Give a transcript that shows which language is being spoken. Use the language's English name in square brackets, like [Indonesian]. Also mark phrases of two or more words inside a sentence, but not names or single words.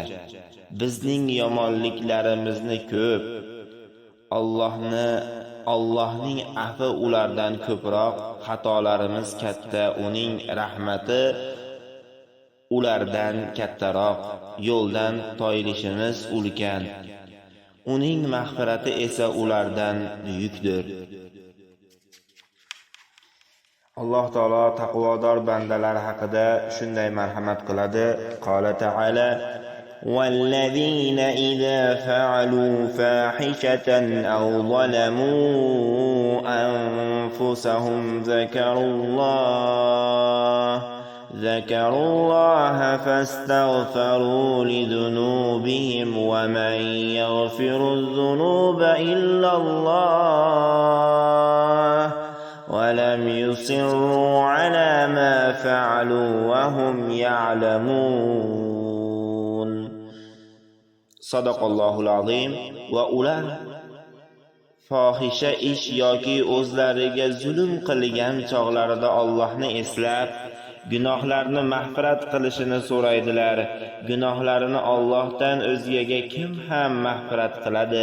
[Uzbek] Bizning yomonliklarimizni ko'p, Allohning afvi ulardan ko'proq, xatolarimiz katta, uning rahmati ulardan kattaroq, yo'ldan toyilishimiz ulkan, uning mag'firati esa ulardan buyukdir. Alloh taolo taqvodor bandalar haqida shunday marhamat qiladi. [Arabic] قال تعالى: "والذين إذا فعلوا فاحشة أو ظلموا anfusahum ذكروا الله فاستغفروا لذنوبهم ومن يغفر الذنوب إلا الله ولم يصروا على ما فعلوا وهم يعلمون." صدق الله العظيم. [Uzbek] Va ular fohisha ish yoki o'zlariga zulm qilgan chog'larida Allohni eslab, gunohlarni mag'firat qilishini so'raydilar. Gunohlarini Allohdan o'zgaga kim ham mag'firat qiladi?